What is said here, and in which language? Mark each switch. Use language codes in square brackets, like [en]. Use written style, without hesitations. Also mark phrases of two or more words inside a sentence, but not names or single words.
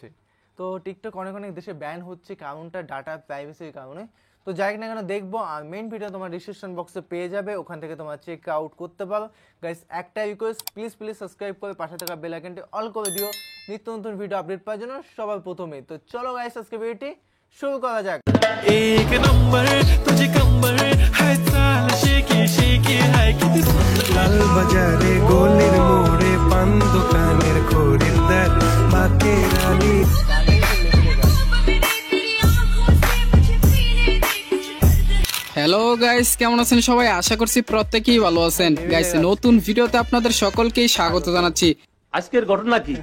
[bn] তো টিকটক অনেক দেশে ব্যান হচ্ছে, কারণটা [en] data privacy [bn] কারণে। তো যাই না কেন দেখবো, আর [en] main video [bn] তোমার [en] description box [bn] পেয়ে যাবে, ওখান থেকে তোমার [en] check out [bn] করতে পারো। গাইস, একটা রিকোয়েস্ট, [en] please subscribe [bn] করে পাশে থাকা [en] bell icon on [bn] করে দিও নিত্য নতুন [en] video update [bn] পাওয়ার জন্য সবার প্রথমে। তো চলো গাইস, আজকে ভিডিওটি শুরু করা যাক। [hi] एक नंबर तुझे कंबर है चाल शेकी शेकी है कितनी लाल [bn] বাজারে গোলের মোড়ে পান দুকানের খরিদার বাতের আলি। হ্যালো গাইস, কেমন আছেন সবাই? আশা করছি প্রত্যেকেই ভালো আছেন। গাইস, নতুন ভিডিওতে আপনাদের সকলকেই স্বাগত জানাচ্ছি। আজকের ঘটনা কি?